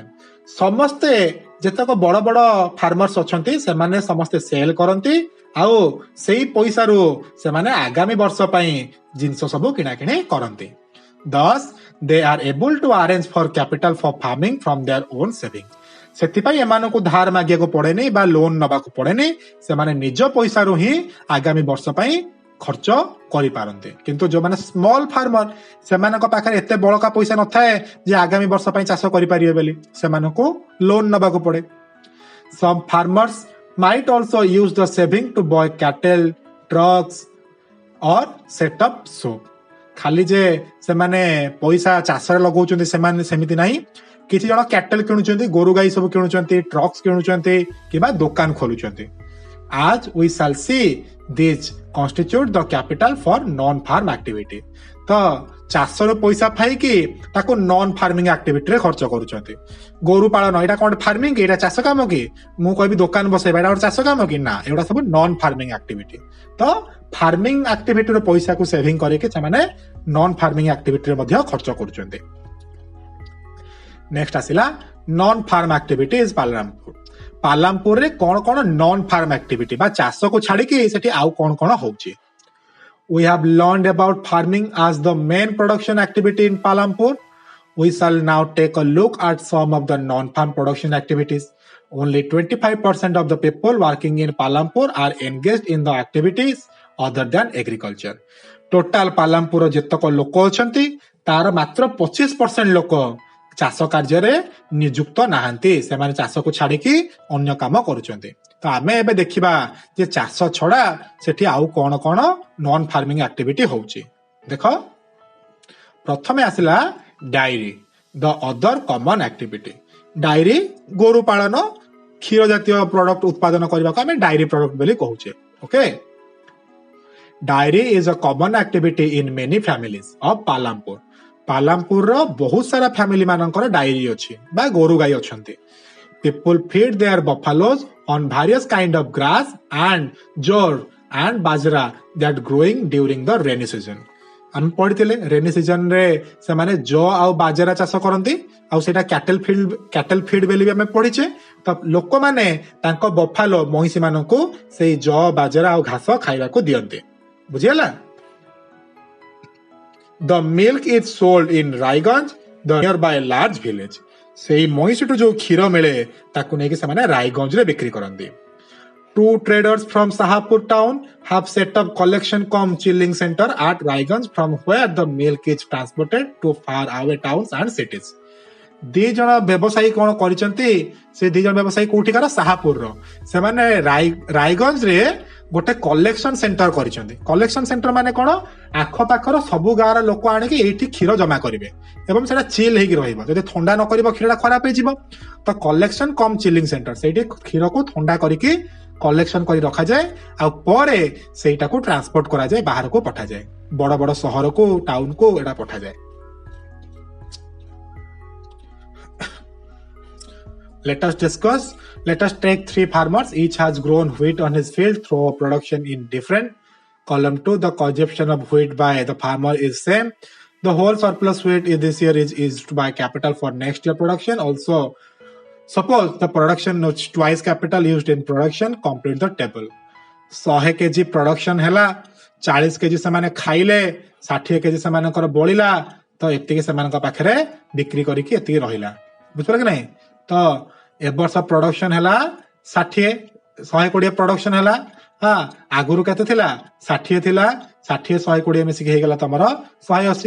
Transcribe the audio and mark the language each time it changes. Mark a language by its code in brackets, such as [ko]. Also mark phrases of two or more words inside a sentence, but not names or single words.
[or] ସମସ୍ତେ ଯେତେକ ବଡ଼ ବଡ଼ ଫାର୍ମର୍ସ ଅଛନ୍ତି ସେମାନେ ସମସ୍ତେ ସେଲ୍ କରନ୍ତି ଆଉ ସେଇ ପଇସାରୁ ସେମାନେ ଆଗାମୀ ବର୍ଷ ପାଇଁ ଜିନିଷ ସବୁ କିଣାକିଣି କରନ୍ତି. [en] Thus, they are able to arrange for capital for farming from their own saving. [or] ସେଥିପାଇଁ ଏମାନଙ୍କୁ ଧାର ମାଗିବାକୁ ପଡେନି ବା ଲୋନ ନେବାକୁ ପଡେନି. ସେମାନେ ନିଜ ପଇସାରୁ ହିଁ ଆଗାମୀ ବର୍ଷ ପାଇଁ ଖର୍ଚ୍ଚ କରିପାରନ୍ତି. କିନ୍ତୁ ଯୋଉମାନେ [en] small farmer [or] ସେମାନଙ୍କ ପାଖରେ ଏତେ ବଳକା ପଇସା ନଥାଏ ଯେ ଆଗାମୀ ବର୍ଷ ପାଇଁ ଚାଷ କରିପାରିବେ ବୋଲି ସେମାନଙ୍କୁ ଲୋନ ନେବାକୁ ପଡେ. [en] Some farmers might also use the saving to buy cattle, trucks or set up shop. [or] ଖାଲି ଯେ ସେମାନେ ପଇସା ଚାଷରେ ଲଗାଉଛନ୍ତି ସେମାନେ ସେମିତି ନାହିଁ. କିଛି ଜଣ କ୍ୟାଟେଲ କିଣୁଛନ୍ତି, ଗୋରୁ ଗାଈ ସବୁ କିଣୁଛନ୍ତି, ଟ୍ରକ୍ସ କିଣୁଛନ୍ତି କିମ୍ବା ଦୋକାନ ଖୋଲୁଛନ୍ତି. [en] As we shall see, these constitute the capital for non-farm activity. [or] ତ ଚାଷରୁ ପଇସା ପାଇକି ତାକୁ [en] non farming activityରେ [or] ଖର୍ଚ୍ଚ କରୁଛନ୍ତି. ଗୋରୁ ପାଳନ ଏଇଟା କଣ ଫାର୍ମିଂ କି? ଏଇଟା ଚାଷ କାମ କି? ମୁଁ କହିବି ଦୋକାନ ବସେଇବା ଏଇଟା ଗୋଟେ ଚାଷ କାମ କି? ନା, ଏଗୁଡ଼ା ସବୁ [en] non farming activity. [or] ତ [en] farming activityର [or] ପଇସାକୁ ସେଭିଂ କରିକି ସେମାନେ [en] non farming activityରେ [or] ମଧ୍ୟ ଖର୍ଚ୍ଚ କରୁଛନ୍ତି. [en] ନେକ୍ସଟ ଆସିଲା non farm activity is Palampur. [or] ପାଲାମପୁରରେ କଣ କଣ [en] non farm activity [or] ବା ଚାଷକୁ ଛାଡିକି ସେଠି ଆଉ କଣ କଣ ହଉଛି? [en] We have learned about farming as the main production activity in Palampur. We shall now take a look at some of the non-farm production activities. Only 25% of the people working in Palampur are engaged in the activities other than agriculture. [or] Total Palampur ଯେତକ ଲୋକ ଅଛନ୍ତି ତାର ମାତ୍ର 25% ଲୋକ ଚାଷ କାର୍ଯ୍ୟରେ ନିଯୁକ୍ତ ନାହାନ୍ତି. ସେମାନେ ଚାଷକୁ ଛାଡିକି ଅନ୍ୟ କାମ କରୁଛନ୍ତି. ତ ଆମେ ଏବେ ଦେଖିବା ଯେ ଚାଷ ଛଡା ସେଠି ଆଉ କଣ କଣ [en] non farming activity [or] ହଉଛି. ଦେଖ, ପ୍ରଥମେ ଆସିଲା ଡାଇରୀ, [en] the other common activity. [or] ଡାଇରୀ ଗୋରୁ ପାଳନ, କ୍ଷୀର ଜାତୀୟ ପ୍ରଡକ୍ଟ ଉତ୍ପାଦନ କରିବାକୁ ଆମେ [en] dairy product [or] ବୋଲି କହୁଛେ. [en] okay, dairy is a common activity in many families of Palampur. [or] ପାଲାମପୁରର ବହୁତ ସାରା ଫ୍ୟାମିଲି ମାନଙ୍କର ଡାଇରୀ ଅଛି ବା ଗୋରୁ ଗାଈ ଅଛନ୍ତି. [en] People feed their buffaloes on various kind of grass and jowr and bajra that growing during the rainy season. [or] ଆମେ ପଢିଥିଲେ [en] rainy season [or] ରେ ସେମାନେ ଜଅ ଆଉ ବାଜରା ଚାଷ କରନ୍ତି ଆଉ ସେଇଟା [en] cattle feed [or] ବୋଲି ବି ଆମେ ପଢିଛେ. ତ ଲୋକମାନେ ତାଙ୍କ ବଫାଲୋ ମଇଁଷି ମାନଙ୍କୁ ସେଇ ଜଅ ବାଜରା ଆଉ ଘାସ ଖାଇବାକୁ ଦିଅନ୍ତି. ବୁଝିଗଲା? [en] The milk is sold in Raiganj, the nearby large village. [or] ସେଇ ମଇଁଷିଠୁ ଯୋଉ କ୍ଷୀର ମିଳେ ତାକୁ ନେଇକି ସେମାନେ ରାଇଗଞ୍ଜରେ ବିକ୍ରି କରନ୍ତି. [en] Two traders from Sahapur town have set up collection cum chilling center at Raiganj from where the milk is transported to far away towns and cities. [or] ଦି ଜଣ ବ୍ୟବସାୟୀ କଣ କରିଛନ୍ତି? ସେ ଦି ଜଣ ବ୍ୟବସାୟୀ କୋଉଠିକାର? ସାହାପୁରର. ସେମାନେ ରାଇଗଞ୍ଜରେ ଗୋଟେ [en] collection center [or] କରିଛନ୍ତି. [en] collection center [or] ମାନେ କଣ? ଆଖପାଖର ସବୁ ଗାଁର ଲୋକ ଆଣିକି ଏଇଠି କ୍ଷୀର ଜମା କରିବେ ଏବଂ ସେଟା ଚିଲ୍ ହେଇକି ରହିବ. ଯଦି ଥଣ୍ଡା ନ କରିବ କ୍ଷୀରଟା ଖରାପ ହେଇଯିବ. ତ [en] collection cum chilling center, [or] ସେଇଠି କ୍ଷୀରକୁ ଥଣ୍ଡା କରିକି କଲେକ୍ସନ କରି ରଖାଯାଏ ଆଉ ପରେ ସେଇଟାକୁ ଟ୍ରାନ୍ସପୋର୍ଟ କରାଯାଏ, ବାହାରକୁ ପଠାଯାଏ, ବଡ ବଡ ସହରକୁ ଟାଉନକୁ ଏଟା ପଠାଯାଏ. [en] Let us take three farmers. Each has grown wheat on his field through production in different. Column 2, the consumption of wheat by the farmer is same. The whole surplus wheat this year is used by capital for next year production. Also, suppose the production is twice capital used in production. Complete the table. [or] 100 kg production ହେଲା, 40 kg ସେମାନେ ଖାଇଲେ, 60 kg ସେମାନଙ୍କର ବଳିଲା, ତ ଏତିକି ସେମାନଙ୍କ ପାଖରେ ବିକ୍ରି କରିକି ଏତିକି ରହିଲା. ବୁଝିପାରିଲ କି ନାହିଁ? ତ ଏ ବର୍ଷ ପ୍ରଡକ୍ସନ ହେଲା 60, 120 ପ୍ରଡକ୍ସନ ହେଲା. ହଁ, ଆଗରୁ କେତେ ଥିଲା? 60 ଥିଲା. 60 120 ମିଶିକି ହେଇଗଲା ତମର 180.